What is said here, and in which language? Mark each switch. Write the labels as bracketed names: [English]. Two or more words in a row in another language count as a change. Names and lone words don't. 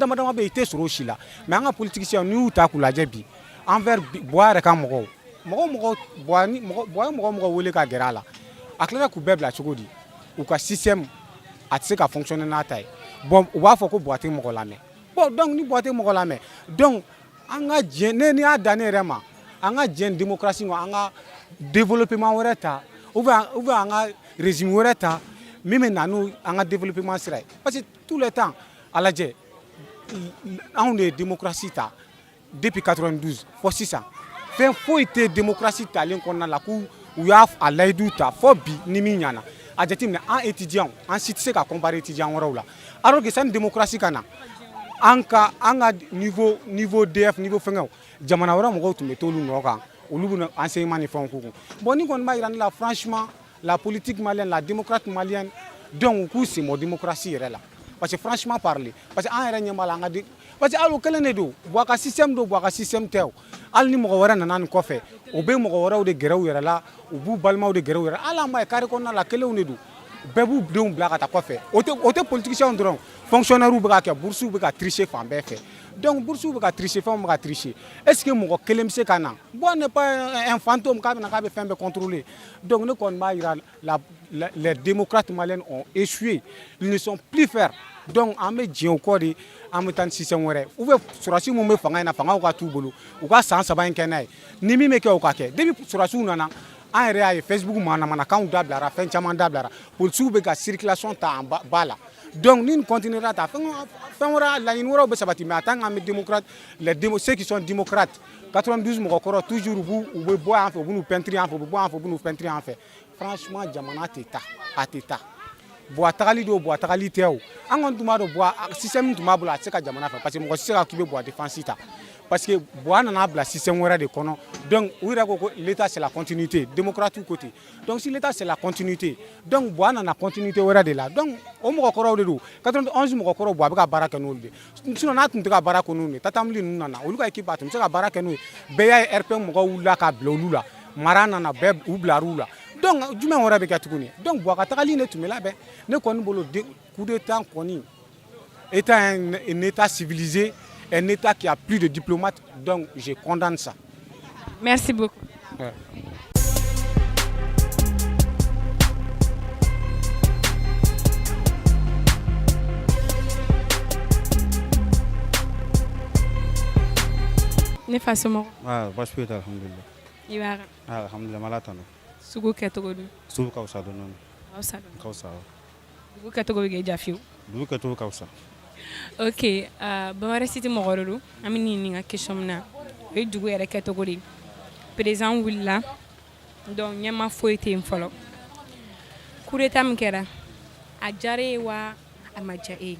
[Bambara] dama dama bɛ yen i tɛ sɔrɔ o si la mais an ka politiciens n'i y'u ta k'u lajɛ bi envers Buwa yɛrɛ ka mɔgɔw Buwa ye mɔgɔ wele ka gɛrɛ a la a tilara k'u bɛɛ bila cogo di u ka système a tɛ se ka fonctionner n'a ta ye bon u b'a fɔ ko Buwa tɛ mɔgɔ lamɛn bon donc ni Buwa tɛ mɔgɔ lamɛn donc an ka diɲɛ ne y'a dan ne yɛrɛ ma an ka diɲɛ démocratie kɔnɔ an ka développement wɛrɛ ta [French] ou bien [Bambara] an ka régime wɛrɛ ta min bɛ na n'o an ka développement sira ye [French] parce que tout le temps [Bambara] a lajɛ anw de ye démocratie ta depuis 92 fɔ sisan fɛn foyi tɛ démocratie talen kɔnɔna la k'u y'a layidu ta fɔ bi ni min ɲana a jateminɛ an étudiants an si tɛ se ka comparer étudiants wɛrɛw la alors que sani démocratie ka na an ka niveau DF niveau fɛngɛw jamana wɛrɛ mɔgɔw tun bɛ t'olu nɔ kan olu bɛ enseignement ni fɛnw k'u kun bon ni kɔni b'a jira ne la [French] franchement la politique malienne la démocratie malienne [Bambara] donc u k'u sen bɔ démocratie yɛrɛ la [French] parce que franchement parler parce que [Bambara] an yɛrɛ ɲɛ b'a la an ka [French] parce que [Bambara] hali o kelen de don Buwa ka système don Buwa ka système tɛ o hali ni mɔgɔ wɛrɛ nana nin kɔfɛ o bɛ mɔgɔ wɛrɛw de gɛrɛ u yɛrɛ la u b'u balimaw de gɛrɛ u yɛrɛ hali an b'a ye carré kɔnɔna la kelenw de don bɛɛ b'u denw bila ka taa kɔfɛ o tɛ politiciens dɔrɔn fonctionnaires bɛ ka kɛ bourses bɛ ka tricher fan bɛɛ fɛ donc bourses bɛ ka tricher fɛnw bɛ ka tricher est ce que mɔgɔ kelen bɛ se ka na Buwa [French] n'est pas un fantôme [Bambara] k'a bɛ fɛn bɛɛ contrôler donc ne kɔni b'a jira [French] les démocrates maliens ont échoué ils ne sont plus fermes [Bambara] donc an bɛ diɲɛ o kɔ de an bɛ taa ni système wɛrɛ [French] ou bien [Bambara] sɔrɔsi minnu bɛ fanga in na fangaw ka t'u bolo u ka san 3 in kɛ n'a ye ni min bɛ kɛ o ka kɛ depuis sɔrɔsiw nana an yɛrɛ y'a ye Facebook manamanakanw dabila fɛn caman dabila policiers bɛ ka circulation ta [French] en bas [Bambara] la donc ni nin continuera ta fɛn wɛrɛ laɲini wɛrɛw bɛ sabati mais en tant qu'an bɛ [French] ceux qui sont démocrates [Bambara] 92 mɔgɔkɔrɔ toujours u bɛ bɔ yan fɛ u bɛ n'u peinture yan fɛ u bɛ bɔ yan fɛ u bɛ n'u peinture yan fɛ franchement jamana tɛ taa a tɛ taa bon a tagali don bon a tagali tɛ o an kɔni tun b'a dɔn bon système tun b'a bolo a tɛ se ka jamana fɛ [French] parce que [Bambara] mɔgɔ si tɛ se ka k'i bɛ bon a défense ta [French] parce que [Bambara] bon a nana bila système wɛrɛ de kɔnɔ donc u yɛrɛ ko [French] l'état c'est la continuité démocratique côté donc si l'état c'est la continuité [Bambara] donc bon a nana continuité wɛrɛ de la donc o mɔgɔkɔrɔw de don 91 mɔgɔkɔrɔw bon a bɛ ka baara kɛ n'olu de sinon n'a tun tɛ ka baara kɛ n'olu de tatamili ninnu nana olu ka équipe a tun bɛ se ka baara kɛ n'o ye bɛɛ y'a ye RPM mɔgɔw wulila ka bila olu la mara nana bɛɛ u bilar'u la donc jumɛn wɛrɛ bɛ kɛ tuguni donc bon a ka tagali ne tun bɛ labɛn ne kɔni bolo [French] coup d'état [Bambara] kɔni état [French] un état civilisé un état qui a plus de diplomates donc je condamne ça. Merci beaucoup. Ouais. [Bambara] Ne fa somɔgɔ baasi foyi tɛ alhamdulilayi i b'a kan alhamdulilayi ala tanu sugu kɛcogo dun sugu ka fisa dɔɔni aw sa dɔn ka fisa dugu kɛcogo bɛ kɛ ja fiyewu dugu kɛcogo ka fisa ok Bamara City mɔgɔ de don an bɛ nin ɲininka question min na o ye dugu yɛrɛ kɛcogo de ye président wulila donc ɲɛma foyi tɛ yen fɔlɔ [French] coup d'état [Bambara] min kɛra a diyara e ye wa a ma diya e ye